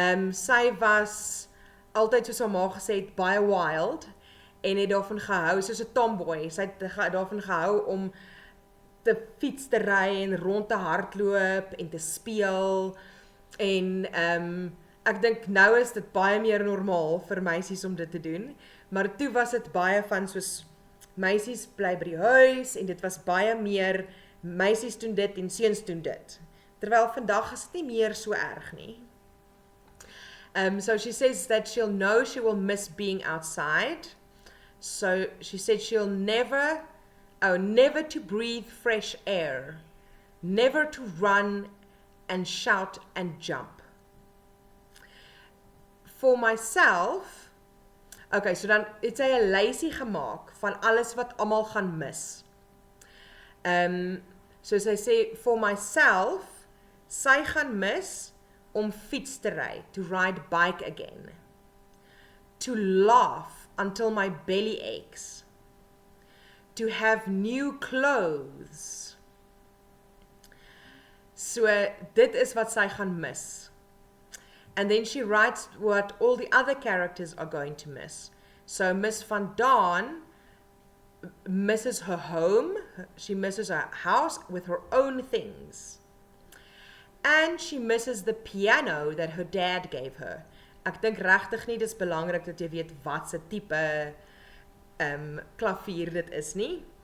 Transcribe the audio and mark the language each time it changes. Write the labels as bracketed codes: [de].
[af] Sy was altyd, soos haar ma gesê het, baie wild, en het daarvan gehou, soos 'n tomboy, sy het daarvan gehou om te fiets te ry en rond te hardloop en te speel, en ek dink nou is dit baie meer normaal vir meisies om dit te doen, maar toe was dit baie van soos meisies bly by die huis, en dit was baie meer meisies doen dit en seuns doen dit, terwyl vandag is dit nie meer so erg nie. [en] So she says that she'll know she will miss being outside. So she said she'll never to breathe fresh air, never to run and shout and jump. For myself, [af] okay, so dan het sy 'n lysie gemaak van alles wat almal gaan mis. So sy sê, [en] for myself, [af] sy gaan mis om fiets te ry, [en] to ride bike again, to laugh until my belly aches, to have new clothes, [af] So dit is wat sy gaan mis. [en] And then she writes what all the other characters are going to miss. So Miss Van Daan misses her home, she misses her house with her own things. And she misses the piano that her dad gave her. [af] Ek dink regtig nie dis belangrik dat jy weet wat se tipe klavier dit is nie.